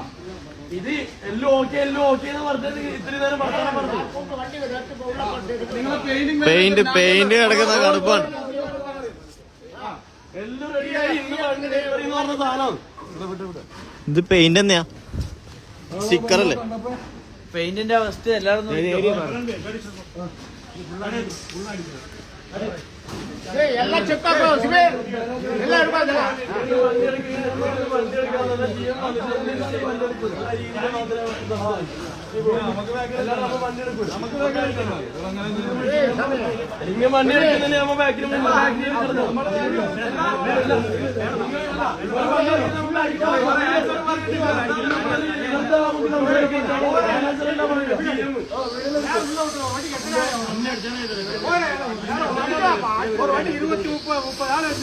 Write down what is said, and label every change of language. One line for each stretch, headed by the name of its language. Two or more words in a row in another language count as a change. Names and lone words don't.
Malayalam: ഇത് എല്ലാം ഓക്കെ എന്ന് പറഞ്ഞത് ഇത്രയും നേരം പറഞ്ഞു. നിങ്ങൾ പെയിന്റ് കിടക്കുന്ന കടുപ്പാണ്. എല്ലാം റെഡിയായി. ഇന്ന് ഡെലിവറി എന്ന് പറഞ്ഞ സാധനം ഇത് പെയിന്റ് തന്നെയാ, സ്റ്റിക്കറല്ലേ? പെയിന്റിന്റെ അവസ്ഥ എല്ലാവരും
Kannada: ಎಲ್ಲ ಚೆಕ್ ಹಾಕೋ ಶಿವೆ ಎಲ್ಲ ಇರ್ಬಾರ್ದಲ್ಲ
Malayalam: വണ്ടി എടുക്കുന്നില്ല. നമ്മ ബാക്കിൽ
Tamil: ஒரு வண்டி 20-30 ஆள்